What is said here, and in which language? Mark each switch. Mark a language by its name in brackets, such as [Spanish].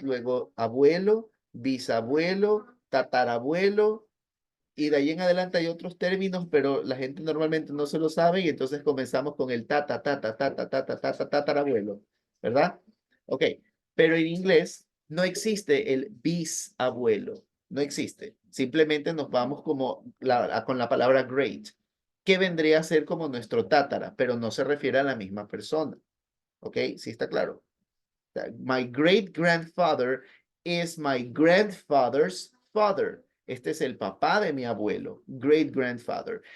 [Spanish] Luego abuelo, bisabuelo, tatarabuelo, y de ahí en adelante hay otros términos, pero la gente normalmente no se lo sabe y entonces comenzamos con el tatarabuelo, ¿verdad? Ok, pero en inglés no existe el bisabuelo, no existe. Simplemente nos vamos como con la palabra great, que vendría a ser como nuestro tátara, pero no se refiere a la misma persona. ¿Ok? Sí está claro. [English] My great grandfather is my grandfather's father. [Spanish] Este es el papá de mi abuelo, [English] great grandfather.